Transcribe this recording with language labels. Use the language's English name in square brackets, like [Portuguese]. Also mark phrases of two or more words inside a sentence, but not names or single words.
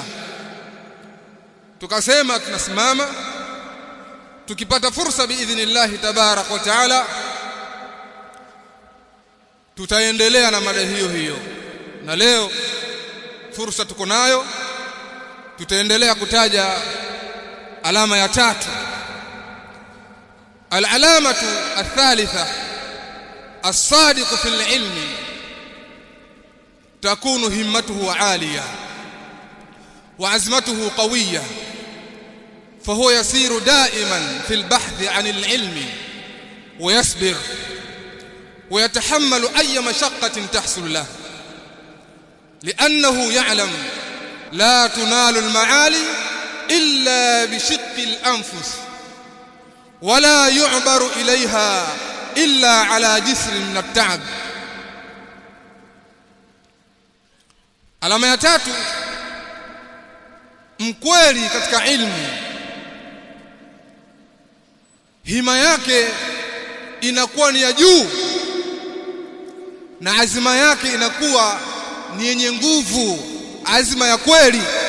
[Swahili] Tukasema tunasimama, tukipata fursa [Arabic] بإذن الله تبارك وتعالى [Swahili] tutaendelea na mada hiyo hiyo. Na leo fursa tuko nayo, tutaendelea kutaja alama ya tatu. [Arabic] العلامة الثالثة الصادق في العلم تكون همته عالية وعزمته قوية، فهو يسير دائما في البحث عن العلم ويصبر ويتحمل أي مشقة تحصل له، لأنه يعلم لا تنال المعالي إلا بشق الأنفس ولا يعبر إليها إلا على جسر من التعب. [Swahili] Alama ya tatu, mkweli katika ilmu, hima yake inakuwa ni ya juu na azima yake inakuwa ni yenye nguvu, azima ya kweli.